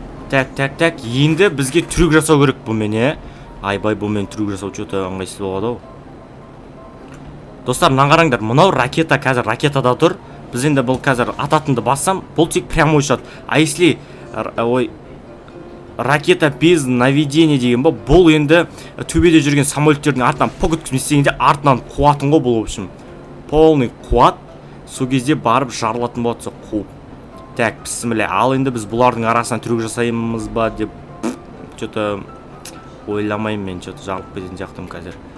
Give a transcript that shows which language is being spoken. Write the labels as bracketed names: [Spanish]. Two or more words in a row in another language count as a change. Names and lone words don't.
[Kazakh] Так, енді бізге трюк жасау керек бұмен, Айбай, бұмен трюк жасау что-то ыңғайсыз болады ау. Достар, мына қараңдар, мынау ракета, қазір ракетада тұр. Біз енді бұл қазір ататынды бассам, бұл тек прямо ұшады. [Russian] А если ракета без наведения [Kazakh] деген ба, бұл енді төбеде жүрген самолеттердің артынан пок өткізіп істегенде артынан қуатын ғой бұл, [Russian] в общем. [Kazakh] Полный қуат. Сол кезде барып жарылатын болады сол қу. Так, бісміллә. Ал енді біз бұлардың арасынан трюк жасаймыз ба деп что-то ойламаймын мен, что-то жарылып кететін сияқтымын қазір.